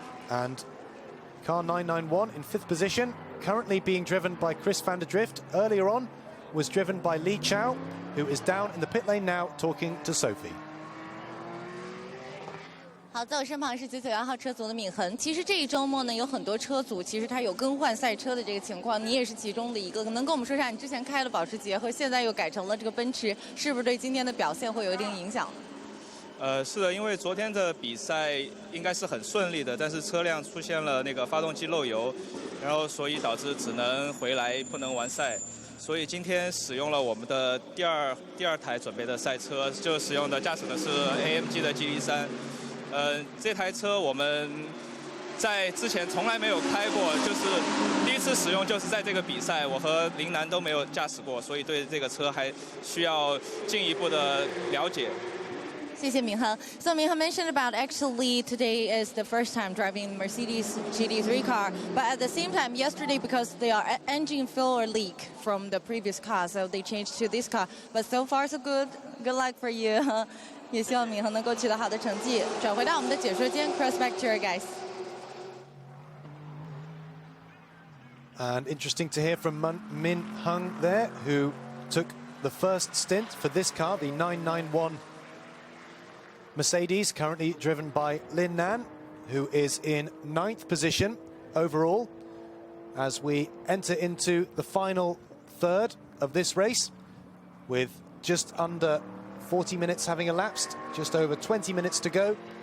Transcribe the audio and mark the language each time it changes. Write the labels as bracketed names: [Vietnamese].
[English] And car 991 in 5th position, currently being driven by Chris van der Drift. Earlier on was driven by Li Chao, who is down in the pit lane now talking to Sophie. [Chinese] 好，在我身旁是991号车组的闵恒。其实这一周末呢，有很多车组其实它有更换赛车的这个情况，你也是其中的一个。能跟我们说一下，你之前开了保时捷和现在又改成了这个奔驰，是不是对今天的表现会有一定影响？是的，因为昨天的比赛应该是很顺利的，但是车辆出现了那个发动机漏油，然后所以导致只能回来不能完赛。所以今天使用了我们的第二台准备的赛车，就使用的驾驶的是 AMG 的 GT3。这台车我们在之前从来没有开过，就是第一次使用就是在这个比赛，我和林楠都没有驾驶过，所以对这个车还需要进一步的了解。谢谢闵恒。 [English] So Minhan mentioned about actually today is the first time driving Mercedes GT3 car, but at the same time yesterday because they are engine failure leak from the previous car, so they changed to this car. But so far so good. Good luck for you. [Chinese] 也希望闵恒能够取得好的成绩。转回到我们的解说间 ， [English] cross back to your guys. And interesting to hear from Min Hung there, who took the first stint for this car, the 991 Mercedes, currently driven by Lin Nan, who is in 9th position overall as we enter into the final third of this race, with just under 40 minutes having elapsed, just over 20 minutes to go.